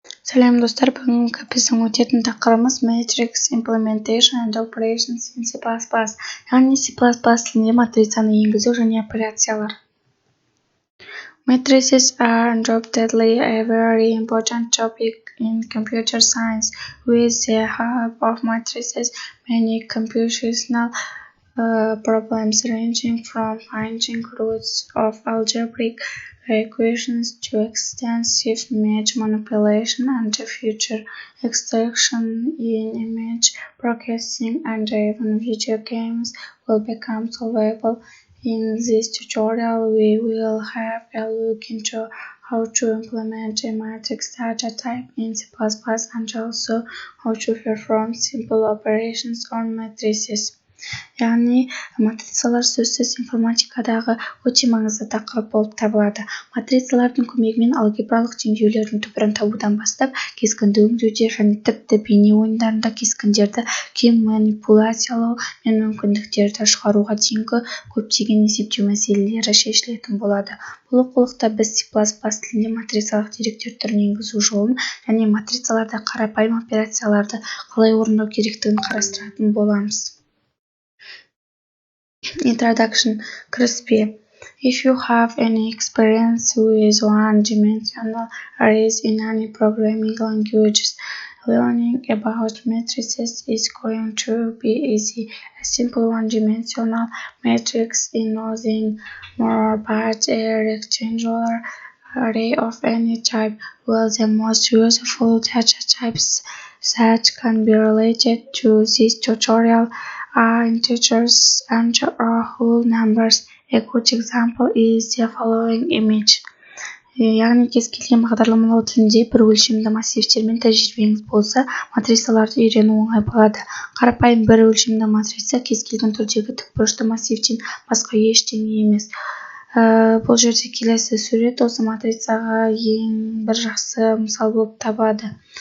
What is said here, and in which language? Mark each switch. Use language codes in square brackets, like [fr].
[kk] Сәлем достар, бүгінгі біздің өтетін тақырыбымыз [en] Matrix Implementation and Operations in C++. [kk] Яғни C++ тілінде матрицаны енгізу және операциялар. [en] Matrices are undoubtedly a very important topic in computer science. With the help of matrices, many computational problems ranging from finding roots of algebraic equations to extensive image manipulation and feature extraction in image processing and even video games will become solvable. In this tutorial, we will have a look into how to implement a matrix data type in C++ and also how to perform simple operations on matrices. [kk] Яғни матрицалар сөзсіз информатикадағы өте маңызды тақырып болып табылады. Матрицалардың көмегімен алгебралық теңдеулердің түбірін табудан бастап, кескінді өңдеуде және тіпті бейне ойындарында кескіндерді кең манипуляциялау мен мүмкіндіктерді шығаруға дейінгі көптеген есептеу мәселелері шешілетін болады. Бұл оқулықта біз C++ тілінде матрицалық деректер түрін енгізу жолын және матрицаларда қарапайым операцияларды қалай орындау керектігін қарастыратын боламыз. [en] Introduction. [kk] Кіріспе. [en] If you have any experience with one-dimensional arrays in any programming languages, learning about matrices is going to be easy. A simple one-dimensional matrix is nothing more but a rectangular array of any type. Well, the most useful data types that can be related to this tutorial are integers and whole numbers. A good example is the following image. [kk] Яғни кез келген бағдарламалау тілінде бір өлшемді массивтермен тәжірибеңіз болса, матрицаларды үйрену оңай болады. Қарапайым бір өлшемді матрица кез келген түрдегі тікбұрышты массивтен басқа ештеңе емес. Бұл жерде келесі сурет осы матрицаға ең бір жақсы мысал болып табады.